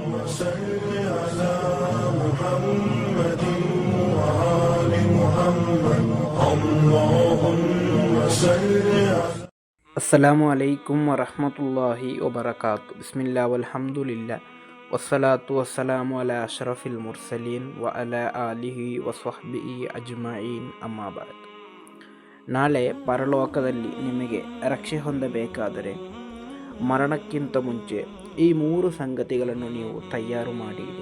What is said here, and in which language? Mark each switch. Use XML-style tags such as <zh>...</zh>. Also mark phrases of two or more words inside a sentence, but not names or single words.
<ar>صل على محمد وآل محمد اللهم صل على السلام عليكم ورحمة الله وبركاته. بسم الله والحمد لله والصلاة والسلام على أشرف المرسلين و على آله وصحبه أجمعين أما بعد.</ar> <kn>ನಾಳೆ ಪರಲೋಕದಲ್ಲಿ ನಿಮಗೆ ರಕ್ಷೆ ಹೊಂದಬೇಕಾದರೆ ಮರಣಕ್ಕಿಂತ ಮುಂಚೆ ಈ 3 ಸಂಗತಿಗಳನ್ನು ನೀವು ತಯಾರು ಮಾಡಿಡಿ.</kn>